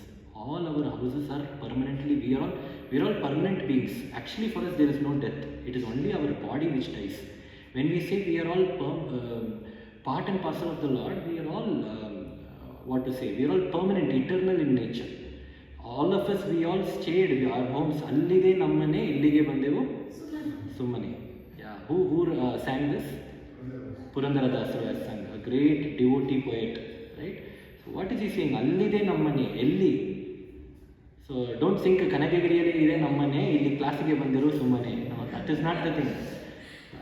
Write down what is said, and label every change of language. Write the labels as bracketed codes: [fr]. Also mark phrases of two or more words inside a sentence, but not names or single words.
[en] All our houses are permanently. We are all permanent beings. Actually, for us there is no death. It is only our body which dies. When we say we are all part and parcel of the Lord, we are all we are all permanent, eternal in nature. All of us, we all stayed our homes. [kn] ಅಲ್ಲಿದೆ ನಮ್ಮನೆ ಇಲ್ಲಿಗೆ ಬಂದೆವು ಸುಮ್ಮನೆ. [en] Yeah, who sang this? Purandaradasru has sung, a great devotee poet, right? So what is he saying? [kn] ಅಲ್ಲಿದೆ ನಮ್ಮನೆ, ಎಲ್ಲಿ. [en] So don't think [kn] ಕನಕಗಿರಿಯಲ್ಲಿ ಇದೆ ನಮ್ಮನೆ, ಇಲ್ಲಿ ಕ್ಲಾಸ್ ಗೆ ಬಂದಿರು ಸುಮ್ಮನೆ. [en] No, that is not the thing.